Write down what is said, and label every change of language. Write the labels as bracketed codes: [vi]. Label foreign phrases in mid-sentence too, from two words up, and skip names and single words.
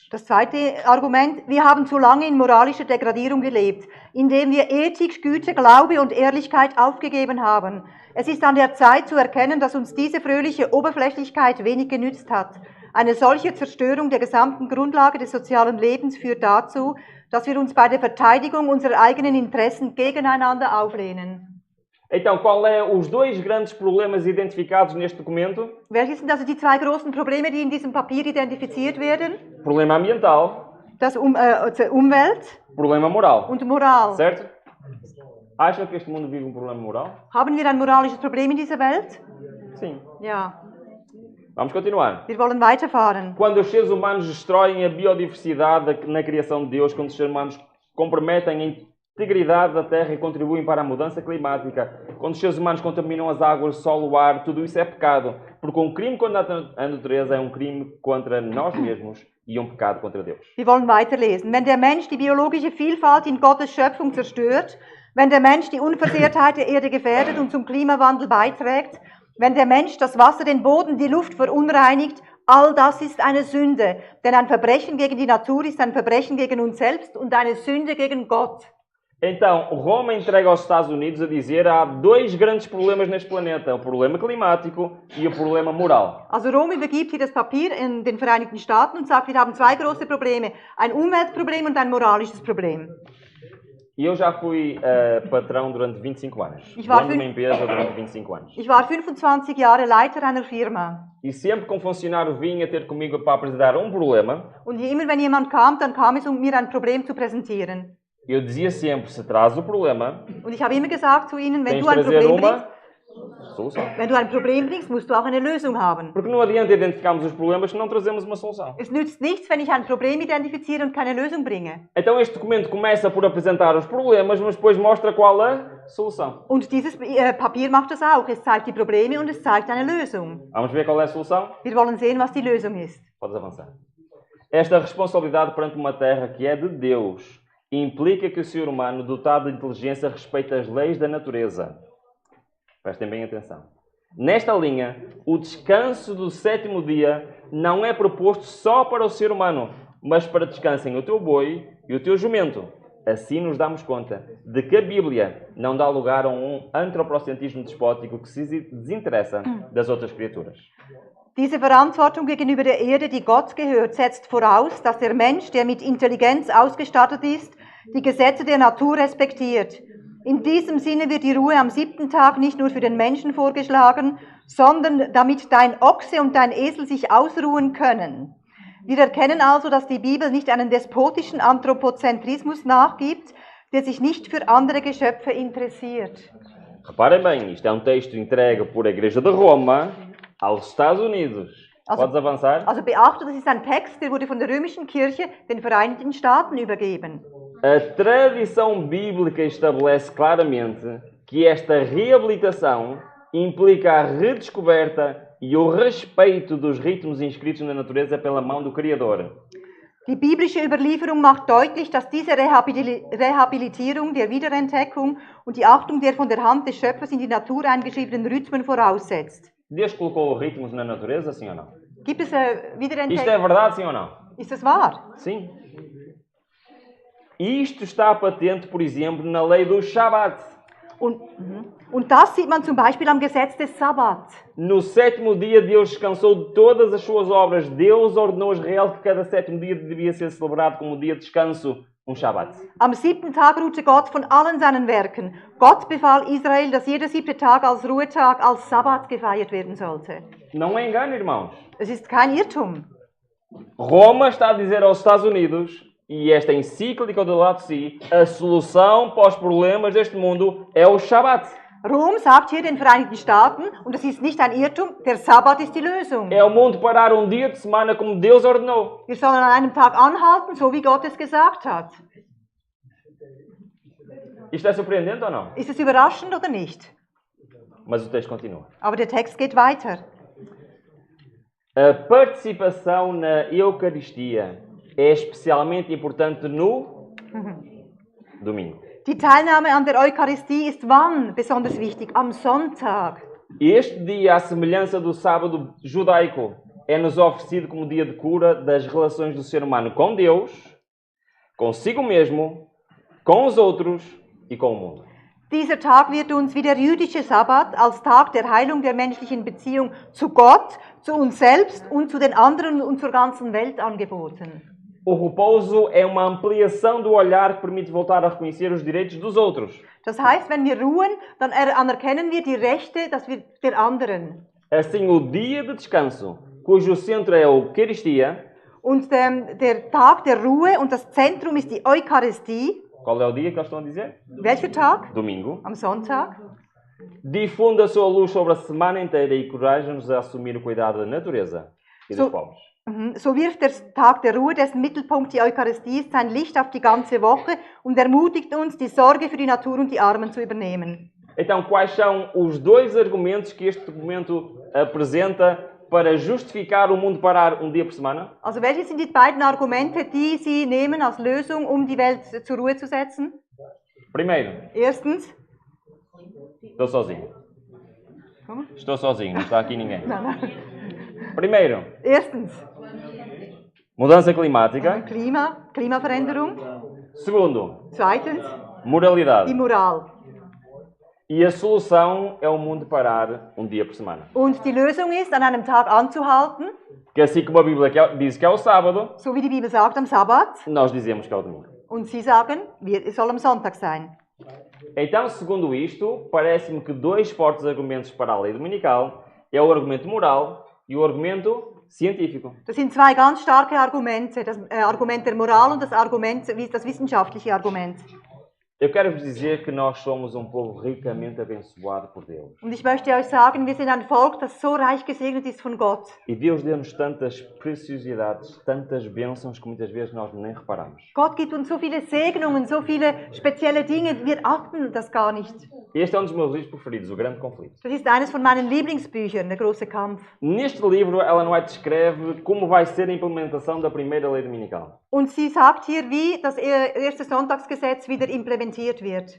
[de] Das zweite Argument, wir haben zu lange in moralischer Degradierung gelebt, indem wir Ethik, Güte, Glaube und Ehrlichkeit aufgegeben haben. Es ist an der Zeit zu erkennen, dass uns diese fröhliche Oberflächlichkeit wenig genützt hat. Eine solche Zerstörung der gesamten Grundlage des sozialen Lebens führt dazu, dass wir uns bei der Verteidigung unserer eigenen Interessen gegeneinander auflehnen. [pt] Então, qual é os dois grandes problemas identificados neste documento? [de] Welches sind also die zwei großen Probleme, die in diesem Papier identifiziert werden? [pt] Problema ambiental [de] Umwelt [pt] problema moral. [de] und Moral. [pt] Certo? Acha que este mundo vive um problema moral? [de] Haben wir ein moralisches Problem in dieser Welt? [pt] Sim. [de] Ja. [pt] Vamos continuar. [de] Wir wollen weiterfahren. [pt] Quando os seres humanos destroem a biodiversidade na criação de Deus, quando os seres humanos comprometem a integridade da Terra e contribuem para a mudança climática, quando os seres humanos contaminam as águas, o solo, o ar, tudo isso é pecado. Porque um crime contra a natureza é um crime contra nós mesmos e um pecado contra Deus. [de] Wir wollen weiterlesen. Wenn der Mensch die biologische Vielfalt in Gottes Schöpfung zerstört, wenn der Mensch die Unversehrtheit der Erde gefährdet und zum Klimawandel beiträgt, wenn der Mensch das Wasser, den Boden, die Luft verunreinigt, all das ist eine Sünde. Denn ein Verbrechen gegen die Natur ist ein Verbrechen gegen uns selbst und eine Sünde gegen Gott. [pt] Então, Roma entrega aos Estados Unidos a dizer há dois grandes problemas neste planeta, o problema climático e o problema moral. [de] Also Rom übergibt hier das Papier in den Vereinigten Staaten und sagt, wir haben zwei große Probleme, ein Umweltproblem und ein moralisches Problem. [pt] E eu já fui patrão durante 25 anos. [de] Ich war [pt] Dono de uma empresa durante 25 anos. [de] Ich war 25 Jahre Leiter einer Firma. [pt] E sempre que um funcionário vinha ter comigo para apresentar um problema, [de] Und immer wenn jemand kam, dann kam es, mir ein Problem zu präsentieren. [pt] eu dizia sempre, se traz o problema, [de] Und ich habe immer gesagt zu ihnen, wenn [pt] tens [de] du [pt] de [de] ein [pt] trazer [de] Problem bringst, [pt] uma solução. [de] wenn du ein Problem bringst, musst du auch eine Lösung haben. [pt] Porque não adianta identificarmos os problemas se não trazemos uma solução. [de] Es nützt nichts, wenn ich ein Problem identifiziere und keine Lösung bringe. [pt] Então este documento começa por apresentar os problemas, mas depois mostra qual a solução. [de] Und dieses Papier macht das auch. Es zeigt die Probleme und es zeigt eine Lösung. [pt] Vamos ver qual é a solução? [de] Wir wollen sehen, was die Lösung ist. [pt] Podes avançar. Esta responsabilidade perante uma terra que é de Deus implica que o ser humano, dotado de inteligência, respeite as leis da natureza. Prestem bem atenção. Nesta linha, o descanso do sétimo dia não é proposto só para o ser humano, mas para descansem o teu boi e o teu jumento. Assim nos damos conta de que a Bíblia não dá lugar a um antropocentrismo despótico que se desinteressa das outras criaturas. [de] Diese Verantwortung gegenüber der Erde, die Gott gehört, setzt voraus, dass der Mensch, der mit Intelligenz ausgestattet ist, die Gesetze der Natur respektiert. In diesem Sinne wird die Ruhe am 7. Tag nicht nur für den Menschen vorgeschlagen, sondern damit dein Ochse und dein Esel sich ausruhen können. Wir erkennen also, dass die Bibel nicht einen despotischen Anthropozentrismus nachgibt, der sich nicht für andere Geschöpfe interessiert. [pt] Reparem bem, isto é um texto entregue por a Igreja de Roma aos Estados Unidos. Podes avançar? [de] Also beachte, das ist ein Text, der wurde von der römischen Kirche den Vereinigten Staaten übergeben. [pt] A tradição bíblica estabelece claramente que esta reabilitação implica a redescoberta e o respeito dos ritmos inscritos na natureza pela mão do Criador. [de] Die biblische Überlieferung macht deutlich, dass diese Rehabilitierung der Wiederentdeckung und die Achtung der von der Hand des Schöpfers in die Natur eingeschriebenen Rhythmen voraussetzt. [pt] Deus colocou ritmos na natureza, sim ou não? [de] Gibt es [pt] Isto é [de] Wiederentdeckung? [pt] verdade, sim ou não? [de] Ist das wahr? [pt] Sim. Isto está patente, por exemplo, na lei do Shabat. [de] Und das sieht man zum Beispiel am Gesetz des Sabbat. [pt] No sétimo dia, Deus descansou de todas as suas obras. Deus ordenou a Israel que cada sétimo dia devia ser celebrado como dia de descanso, Shabat. [de] Am 7. Tag ruhte Gott von allen seinen Werken. Gott befahl Israel, dass jeder 7. Tag als Ruhetag, als Sabbat gefeiert werden sollte. [pt] Não é engano, irmãos. [de] Es ist kein Irrtum. [pt] Roma está a dizer aos Estados Unidos, e esta encíclica do Laudato Si, a solução para os problemas deste mundo é o Shabat. [de] Rom sagt hier den Vereinigten Staaten, und das ist nicht ein Irrtum, der Sabbat ist die Lösung. [pt] É o mundo parar um dia de semana como Deus ordenou. [de] Wir sollen an einem Tag anhalten, so wie Gott es gesagt hat. [pt] Isto é surpreendente ou não? [de] Ist es überraschend oder nicht? [pt] Mas o texto continua. [de] Aber der Text geht weiter. [pt] A participação na Eucaristia é especialmente importante no domingo. [de] Die Teilnahme an der Eucharistie ist wann besonders wichtig? Am Sonntag. [pt] Este dia, à semelhança do sábado judaico, é-nos oferecido como dia de cura das relações do ser humano com Deus, consigo mesmo, com os outros e com o mundo. [de] Dieser Tag wird uns wie der jüdische Sabbat als Tag der Heilung der menschlichen Beziehung zu Gott, zu uns selbst und zu den anderen und zur ganzen Welt angeboten. [pt] O repouso é uma ampliação do olhar que permite voltar a reconhecer os direitos dos outros. [de] Das heißt, wenn wir ruhen, dann anerkennen wir die Rechte der anderen. [pt] Assim, o dia de descanso, cujo centro é a Eucaristia, [de] Und der Tag der Ruhe und das Zentrum ist die Eucharistie. [pt] Qual é o dia que eles estão a dizer? [de] Welcher Tag? [pt] Domingo. [de] Am Sonntag. [pt] Difunda a sua luz sobre a semana inteira e encoraja-nos a assumir o cuidado da natureza e dos povos. [de] So wirft der Tag der Ruhe, dessen Mittelpunkt die Eucharistie ist, sein Licht auf die ganze Woche und ermutigt uns, die Sorge für die Natur und die Armen zu übernehmen. [pt] Então, quais são os dois argumentos que este documento apresenta para justificar o mundo parar um dia por semana? [de] Also welche sind die beiden Argumente, die Sie nehmen als Lösung, die Welt zur Ruhe zu setzen? [pt] Primeiro, [de] Erstens. [pt] estou sozinho. Como? Estou sozinho, não está aqui ninguém. [de] Nein, nein. [pt] Primeiro, [de] Erstens. [pt] mudança climática. [de] Klimaveränderung. [pt] Segundo, [de] Zweitens. [pt] moralidade. [de] Die Moral. [pt] E a solução é o mundo parar um dia por semana. [de] Und die Lösung ist, an einem Tag anzuhalten, [pt] Que assim como a Bíblia diz que é o sábado, [de] so wie die Bibel sagt, am Sabbat. [pt] nós dizemos que é o domingo. [de] Und Sie sagen, es soll am Sonntag sein. [pt] Então, segundo isto, parece-me que dois fortes argumentos para a lei dominical é o argumento moral e o argumento científico. [de] Das sind zwei ganz starke Argumente, das Argument der Moral und das wissenschaftliche Argument. [pt] Eu quero vos dizer que nós somos um povo ricamente abençoado por Deus. [de] Und ich möchte euch sagen, wir sind ein Volk, das so reich gesegnet ist von Gott. [pt] E Deus deu-nos tantas preciosidades, tantas bênçãos que muitas vezes nós nem reparamos. [de] Gott gibt uns so viele Segnungen, so viele spezielle Dinge, wir achten das gar nicht. [pt] Este é um dos meus livros preferidos, O Grande Conflito. [de] Das ist eines von meinen Lieblingsbüchern, Der große Kampf. [pt] Neste livro, Ellen White descreve como vai ser a implementação da primeira lei dominical. [de] Und sie sagt hier, wie das erste Sonntagsgesetz wieder implementiert wird.